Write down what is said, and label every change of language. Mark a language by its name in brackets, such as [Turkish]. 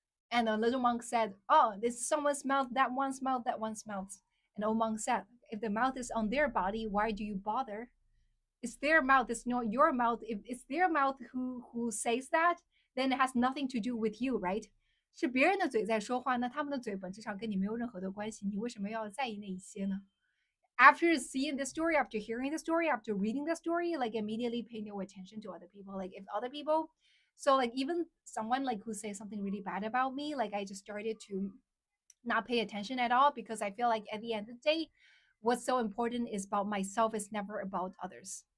[English] And the little monk said, oh, this is someone's mouth, that one's mouth, that one's mouth. And the old monk said, if the mouth is on their body, why do you bother? It's their mouth, it's not your mouth. If it's their mouth who says that, then it has nothing to do with you, right? [Chinese] 是别人的嘴在说话，那他们的嘴本质上跟你没有任何的关系，你为什么要在意那一些呢？ [English] After seeing the story, after hearing the story, after reading the story, like immediately pay no attention to other people. Like if other people, so like even someone like who says something really bad about me, like I just started to not pay attention at all, because I feel like at the end of the day, what's so important is about myself, is never about others.